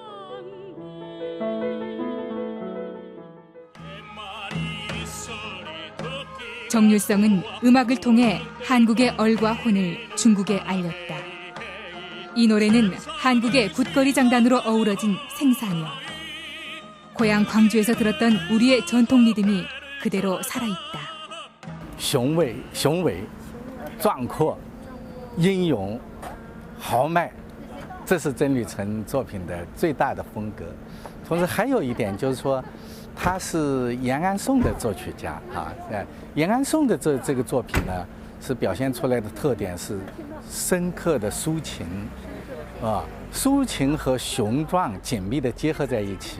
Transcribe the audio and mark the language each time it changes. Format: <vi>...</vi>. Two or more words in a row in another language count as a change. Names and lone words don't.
<ko>정률성은 음악을 통해 한국의 얼과 혼을 중국에 알렸다. 이 노래는 한국의 굿거리 장단으로 어우러진 생사녀. 고향 광주에서 들었던 우리의 전통 리듬이 그대로 살아있다.</ko> <zh>雄伟、壮阔、英勇、豪迈，这是曾吕成作品的最大的风格。同时还有一点就是说，他是延安颂的作曲家啊。延安颂的这个作品呢，是表现出来的特点是深刻的抒情，抒情和雄壮紧密地结合在一起。</zh>